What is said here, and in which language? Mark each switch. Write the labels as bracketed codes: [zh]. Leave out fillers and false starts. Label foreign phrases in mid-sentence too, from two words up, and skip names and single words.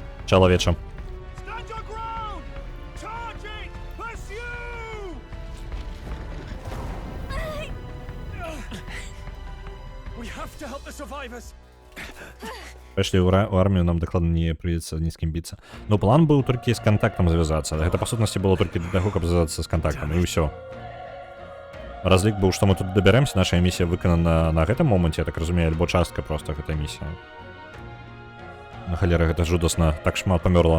[be] чалавеча. [en] Stand your ground! Charging! Pursue! We have to help the survivors. [be] Пошли ў армію, нам дакладна не прыйдзецца ні з кім біцца. Ну, план быў толькі з кантактам звязацца. Гэта, па сутнасці, было толькі для таго, каб звязацца з кантактам, і ўсё. Разлік быў, што мы тут дабярэмся, наша місія выканана на гэтым моманце, я так разумею, альбо частка проста гэтай місіі. На халера, гэта жудасна. Так шмат памёрла.